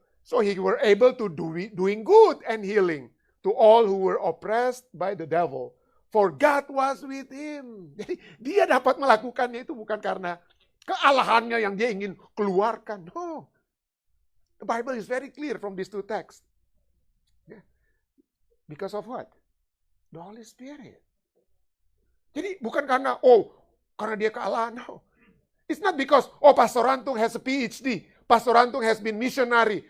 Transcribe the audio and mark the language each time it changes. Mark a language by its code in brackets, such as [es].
[en] So he were able to doing good and healing to all who were oppressed by the devil, for God was with him. [id] Jadi dia dapat melakukannya itu bukan karena kealahannya yang dia ingin keluarkan. [en] No. The Bible is very clear from these two texts. Because of what? The Holy Spirit. [id] Jadi bukan karena dia kealahan. [en] No. It's not because Pastor Antung has a PhD. Pastor Antung has been missionary.